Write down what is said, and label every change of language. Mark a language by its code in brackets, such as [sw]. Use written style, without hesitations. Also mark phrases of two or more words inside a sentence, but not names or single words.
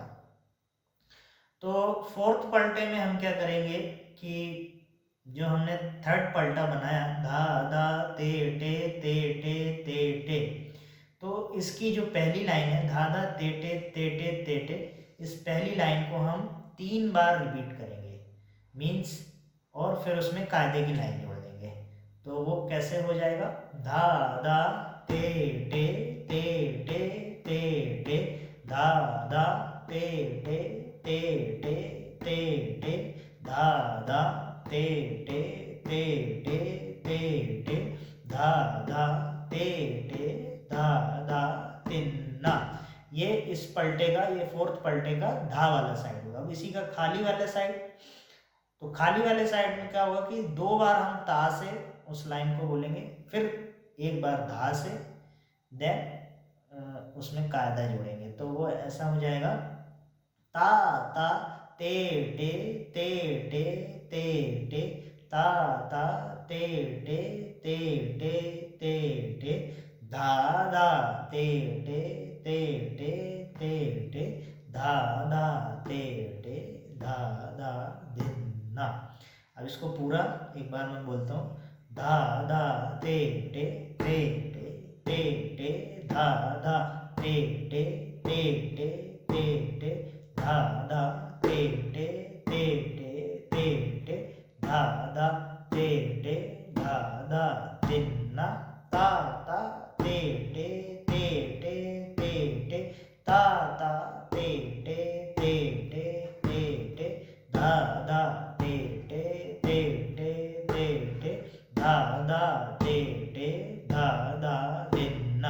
[hi] तो फोर्थ पलटे में हम क्या करेंगे कि जो हमने थर्ड पलटा बनाया, धा धा ते टे टे, तो इसकी जो पहली लाइन है धा धा ते टे, इस पहली लाइन को हम 3 बार रिपीट करेंगे मीन्स, और फिर उसमें कायदे की लाइन जोड़ देंगे। तो वो कैसे हो जाएगा, धा धा ते टे धा धा ते टे धा धा ते धा धा ते धा धा तिन्ना। ये इस पलटे का, ये फोर्थ पलटे का धा वाला साइड होगा। अब इसी का खाली वाला साइड, तो खाली वाले साइड में क्या होगा कि 2 बार हम ता से उस लाइन को बोलेंगे, फिर 1 बार धा से, देन उसमें कायदा जोड़ेंगे। तो वो ऐसा हो जाएगा, ता ता ते टे ता ता ते टे धा धा ते टे धा धा ते धा धा धिन्ना। अब इसको पूरा एक बार मैं बोलता हूँ, धा धा ते धा धा ते धा धा ते धा धा ते धा धा तिन्ना ता ता ते ता ता ते धा धा ते धा धा ते धा धा तिन्ना।